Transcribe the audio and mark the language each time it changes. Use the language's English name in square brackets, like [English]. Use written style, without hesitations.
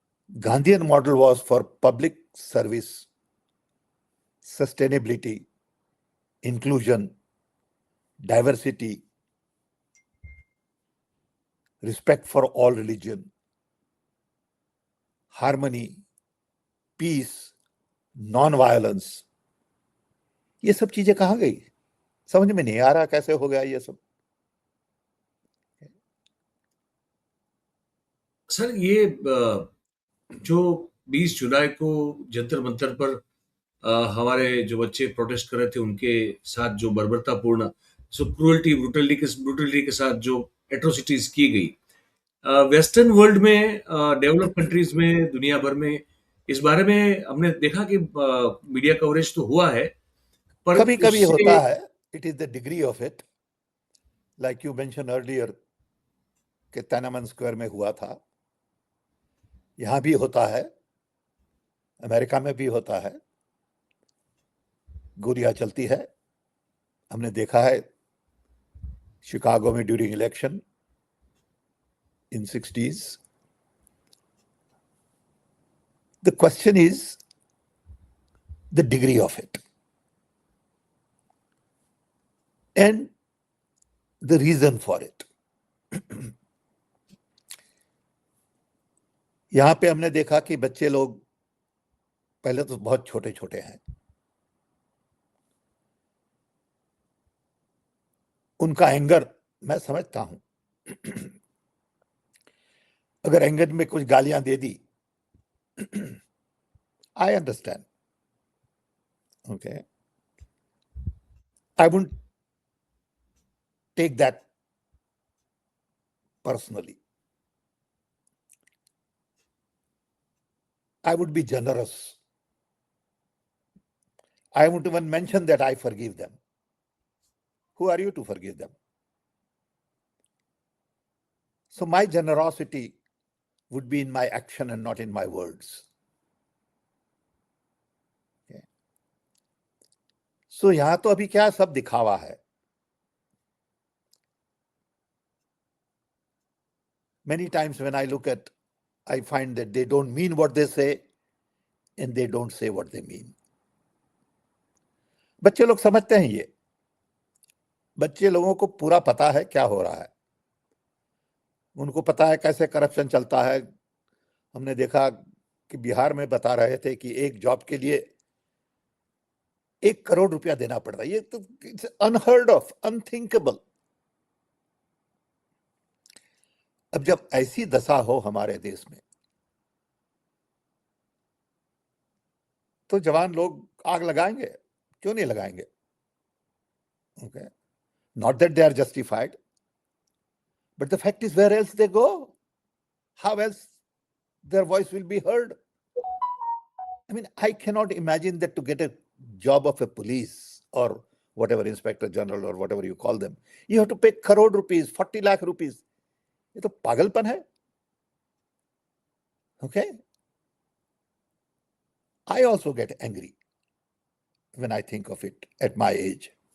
[English] Gandhian model was for public service, sustainability, inclusion, diversity, respect for all religion, harmony, peace, non-violence. [Hindi] ये सब चीजें कहाँ गई? समझ में नहीं आ रहा कैसे हो गया ये सब. सर ये जो 20 जुलाई को जंतर मंतर पर हमारे जो बच्चे प्रोटेस्ट कर रहे थे उनके साथ जो बर्बरतापूर्ण जो ब्रूटलिटी के साथ जो एट्रोसिटीज की गई, वेस्टर्न वर्ल्ड में, डेवलप कंट्रीज में, दुनिया भर में इस बारे में हमने देखा कि मीडिया कवरेज तो हुआ है, पर कभी कभी उससे होता है. [English] It is the degree of it. Like you mention earlier [Hindi] कि तियानमन स्क्वायर में हुआ था. यहां भी होता है, अमेरिका में भी होता है. गोलियां चलती है. हमने देखा है शिकागो में [English] During election in 60s. The question is the degree of it and the reason for it. [Hindi] यहां पे हमने देखा कि बच्चे लोग पहले तो बहुत छोटे छोटे हैं. उनका एंगर मैं समझता हूं. अगर एंगर में कुछ गालियां दे दी, [English] I understand. Okay, I wouldn't take that personally. I would be generous. I won't even mention that I forgive them. Who are you to forgive them? So my generosity would be in my action and not in my words. Okay. [Hindi] So यहां तो अभी क्या सब दिखावा है. [English] Many times when I look at, I find that they don't mean what they say and they don't say what they mean. [Hindi] बच्चे लोग समझते हैं ये. बच्चे लोगों को पूरा पता है क्या हो रहा है. उनको पता है कैसे करप्शन चलता है. हमने देखा कि बिहार में बता रहे थे कि एक जॉब के लिए 1 करोड़ रुपया देना पड़ रहा है. ये तो [English] It's unheard of, unthinkable. [Hindi] अब जब ऐसी दशा हो हमारे देश में तो जवान लोग आग लगाएंगे. क्यों नहीं लगाएंगे? [English] Okay, not that they are justified, but the fact is where else they go, how else their voice will be heard. I mean, I cannot imagine that to get a job of a police or whatever, inspector general or whatever you call them, you have to pay crore rupees, 40 lakh rupees. [Hindi] ये तो पागलपन है. [English] Okay, I also get angry when I think of it at my age.